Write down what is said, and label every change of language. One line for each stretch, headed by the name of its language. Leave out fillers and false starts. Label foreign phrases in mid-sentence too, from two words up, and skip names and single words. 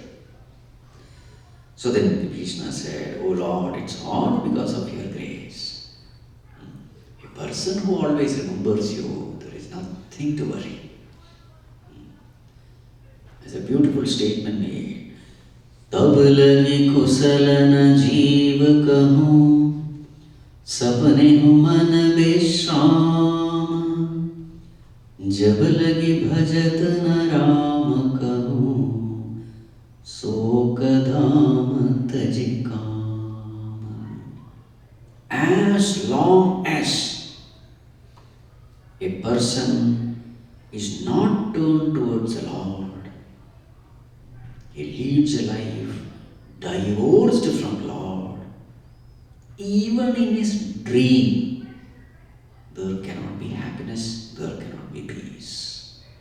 English: So then Vibhishana said, oh Lord, it's all because of your grace. A person who always remembers you, there is nothing to worry. There's a beautiful statement made.
Awadhi: तब लगी कुसलन जीव कहु, सपने हु मन विश्राम. जब लगी भजत न राम कहूँ शोक धाम तज काम.
English: As long as a person is not turned towards the Lord, he leads a life divorced from Lord, even in his dream, there cannot be happiness, there cannot be peace.